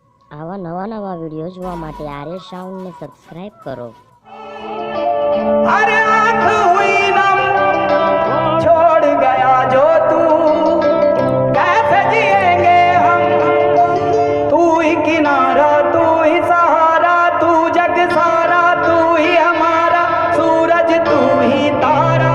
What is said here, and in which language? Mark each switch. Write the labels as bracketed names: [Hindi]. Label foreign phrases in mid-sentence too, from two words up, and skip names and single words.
[Gujarati] આવા નવા વિડીયો જોવા માટે આર્ય સાઉન્ડને સબસ્ક્રાઇબ કરો। [Hindi] अरे आँख हुई नम छोड़ गया जो तू, कैसे जिएंगे हम, तू ही किनारा तू ही सहारा, तू जग सारा तू ही हमारा, सूरज तू ही तारा।